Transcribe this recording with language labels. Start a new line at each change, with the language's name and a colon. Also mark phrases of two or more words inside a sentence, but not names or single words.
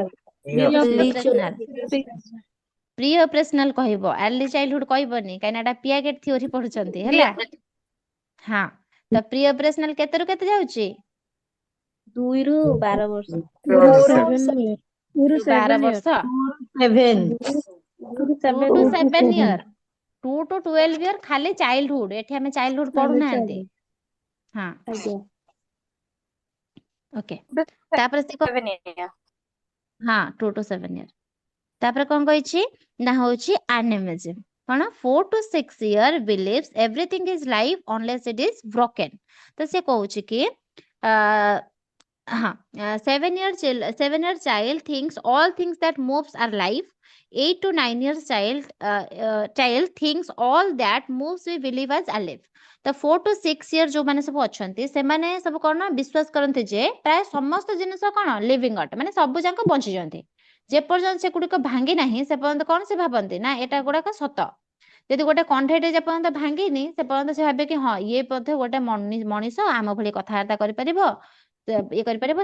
English: pre operational
Odia: କହିବ,
English: early childhood
Odia: କହିବନି, କାହିଁକିନା ଏଟା ପିଆଗେଟ ଥିଓରି ପଢୁଛନ୍ତି। ହେଲା, ହଁ। ତ
English: pre operational
Odia: କେତେରୁ କେତେ ଯାଉଛି? 2 ରୁ 12 ବର୍ଷ। 12 ବର୍ଷ। 7
English: 2 to 7 year, 2 to 12 year
Odia: ଖାଲି ଚାଇଲ୍ଡହୁଡ, ଏଠି ଆମେ ଚାଇଲ୍ଡହୁଡ ପଢୁନାହାନ୍ତି। ହଁ, ଆଜ୍ଞା। ଓକେ। ତାପରେ ସେ 7 year। ହଁ
English: 2 to 7 year।
Odia: ତାପରେ କଣ କହିଛି ନା ହଉଛି ଆନିମିଜମ।
English: କଣ 4 to 6 year believes everything is life unless it is broken।
Odia: ତ ସେ କହୁଛି କି ହଁ
English: 7 year child thinks all things that moves are life। 8 to 9 years child thinks all that moves we believe as alive।
Odia: ତ
English: 4 to 6 year
Odia: ଯୋଉମାନେ ସବୁ ଅଛନ୍ତି ସେମାନେ ସବୁ କଣ ବିଶ୍ୱାସ କରନ୍ତି ଯେ ପ୍ରାୟ ସମସ୍ତ ଜିନିଷ କଣ ଲିଭିଂ ଅଟ, ମାନେ ସବୁ ଯାକ ବଞ୍ଚିଛନ୍ତି। ଯେପର୍ଯ୍ୟନ୍ତ ସେଗୁଡିକ ଭାଙ୍ଗି ନାହିଁ ସେ ପର୍ଯ୍ୟନ୍ତ କଣ ସେ ଭାବନ୍ତି ନା ଏଟା ଗୁଡାକ ସତ। ଯଦି ଗୋଟେ କଣ୍ଢେଇଟେ ଯେ ପର୍ଯ୍ୟନ୍ତ ଭାଙ୍ଗିନି ସେ ପର୍ଯ୍ୟନ୍ତ ସେ ଭାବେ କି ହଁ ଇଏ ବୋଧେ ଗୋଟେ ମଣିଷ ଆମ ଭଳି କଥାବାର୍ତ୍ତା କରିପାରିବ, ଇଏ କରିପାରିବ।